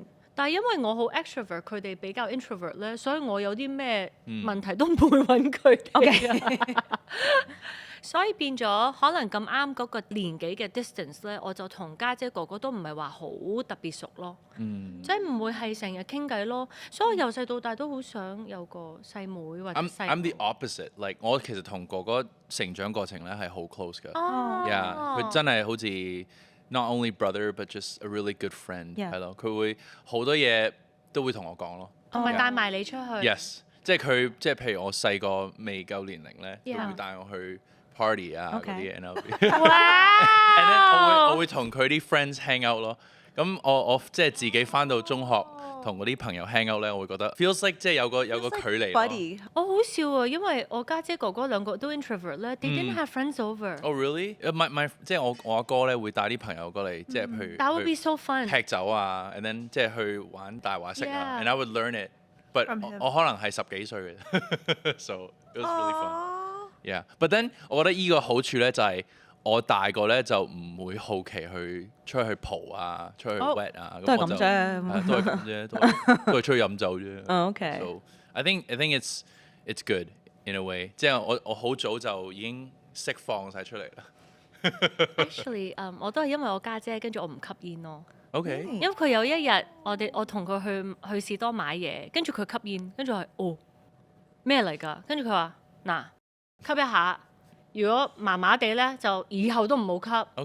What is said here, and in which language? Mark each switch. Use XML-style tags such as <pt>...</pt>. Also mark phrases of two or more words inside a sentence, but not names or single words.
<yue>但係因為我好 extrovert，佢哋比較 introvert 咧，所以我有啲咩問題都唔會揾佢哋。所以變咗可能咁啱嗰個年紀嘅 distance 咧，我就同家姐哥哥都唔係話好特別熟咯，即係唔會係成日傾偈咯。所以我由細到大都好想有個細妹或者</yue> <en>I'm</en> <yue>細</yue> <en>I'm the opposite，like</en> <yue>我其實同哥哥成長過程咧係好 close 㗎，yeah 佢真係好似</yue> <en>not only brother but just a really good friend， Yeah</en> <yue>係咯，佢會好多嘢都會同我講咯同埋帶埋你出去。，yes，即係佢即係譬如我細個未夠年齡咧，佢</yue> <en>Yeah</en> <yue>會帶我去 party 啊嗰</yue> <en>Okay</en> <yue>啲嘢，然後。哇</yue> <en>And then</en> <yue>我會同佢啲</yue> <en>friends hang out</en> <yue>咯。咁我即係自己翻到中學同嗰啲朋友</yue> <en>hang out</en> <yue>咧，我會覺得</yue> <en>feels like</en> <yue>即係有個距離咯。</yue> <en>buddy。</en> <yue>我好笑啊，因為我家姐哥哥兩個都 introvert 咧 ，</yue> <en>they didn't have friends over。 Oh really？my</en> <yue>即係我阿哥咧會帶啲朋友過嚟，即係譬如</yue> <en>That would be so fun。</en> <yue>劈酒啊 ，</yue> <en>and then</en> <yue>即係去玩大話骰啊</yue> <en>Yeah ，and I would learn it。But From him</en> <yue>我可能係10幾歲嘅 ，</yue> <en>so it was really fun。哦 Yeah，but then</en> <yue>我覺得依個好處咧就係我大個咧就唔會好奇去出去蒲啊，出去 wet 啊，都係咁我就啫。都係咁啫，都係出去飲酒啫。</yue> <en>OK So I think it's good in a way，</en> <yue>即係我好早就已經釋放晒出嚟啦。 Actually，我都係因為我家姐，跟住我唔吸煙咯。</yue> <en>OK，</en> <yue>因為佢有一日我同佢去士多買嘢，跟住佢吸煙，跟住我係咩嚟㗎？跟住佢話嗱吸一下，如果麻麻地咧就以後都唔好吸。</yue>